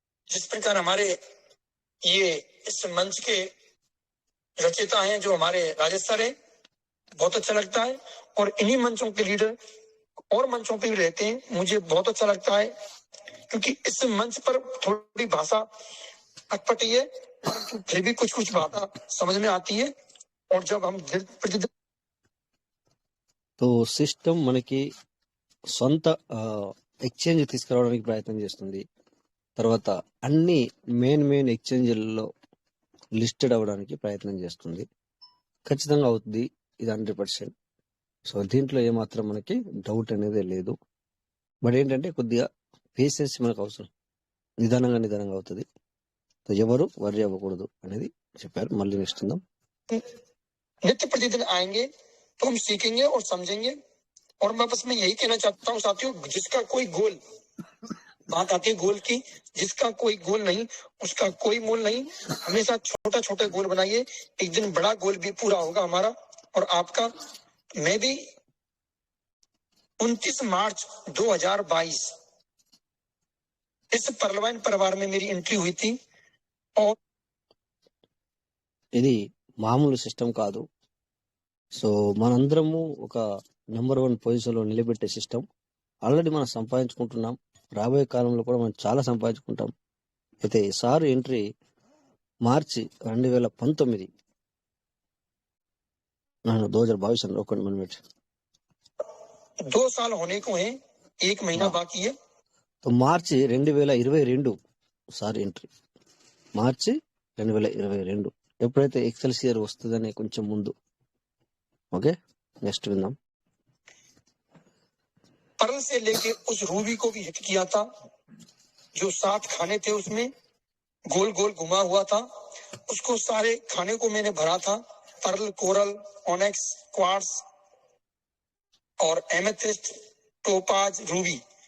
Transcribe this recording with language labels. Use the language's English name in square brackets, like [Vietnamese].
[Hindi] जिस प्रकार हमारे ये इस मंच के रचयिता हैं जो हमारे राजेश सर है, बहुत अच्छा लगता है। और इन्हीं मंचों के लीडर और मंचों पे भी रहते हैं, मुझे बहुत अच्छा लगता है, क्योंकि इस मंच पर थोड़ी भाषा अटपटी है, फिर भी कुछ कुछ बात समझ में आती है। और जब हम प्रतिदिन [Telugu] तो సిస్టమ్ మనకి సొంత ఎక్స్చేంజ్ తీసుకురావడానికి ప్రయత్నం చేస్తుంది. తర్వాత అన్ని మెయిన్ ఎక్స్చేంజ్లలో లిస్టెడ్ అవ్వడానికి ప్రయత్నం చేస్తుంది. ఖచ్చితంగా అవుతుంది ఇది 100%. సో దీంట్లో ఏమాత్రం మనకి డౌట్ అనేది లేదు. బట్ ఏంటంటే కొద్దిగా పేషెన్స్ మనకు అవసరం. నిదానంగా అవుతుంది. సో ఎవరు వర్రీ అవ్వకూడదు అనేది చెప్పారు. మళ్ళీ నెక్స్ట్ ఉందాం. [Hindi] नित्य प्रतिदिन आएंगे तो हम सीखेंगे और समझेंगे। और मैं बस मैं यही कहना चाहता हूँ साथियों, जिसका कोई गोल, बात आती है गोल की, जिसका कोई गोल नहीं उसका कोई मोल नहीं। हमेशा छोटा छोटा गोल बनाइए, एक दिन बड़ा गोल भी पूरा होगा हमारा और आपका। मैं भी 29 मार्च 2022 इस परलवाइन परिवार में मेरी एंट्री हुई थी। और [Telugu] ఇది మామూలు సిస్టమ్ కాదు. సో మనందరము ఒక నెంబర్ 1 పొజిషన్ లో నిలబెట్టే సిస్టమ్ ఆల్రెడీ మనం సంపాదించుకుంటున్నాం. రాబోయే కాలంలో కూడా మనం చాలా సంపాదించుకుంటాం. అయితే సార్ ఎంట్రీ మార్చి 2019 2022 ఒక మినిట్ [Hindi] 2 साल होने को है, 1 महीना बाकी है। [Telugu] तो మార్చి 2022 సార్ ఎంట్రీ మార్చి 2022 ఎప్పుడైతే ఎక్సెల్సియర్ వస్తుందనే కొంచెం ముందు. ఓకే నెక్స్ట్ విందాం. [Hindi] परल से लेके उस रूबी को भी हिट किया था, जो 7 खाने थे उसमें गोल गोल घुमा हुआ था, उसको सारे खाने को मैंने भरा था। परल, कोरल, ओनेक्स, क्वार्ट्स और एमेथिस्ट, टोपाज, रूबी,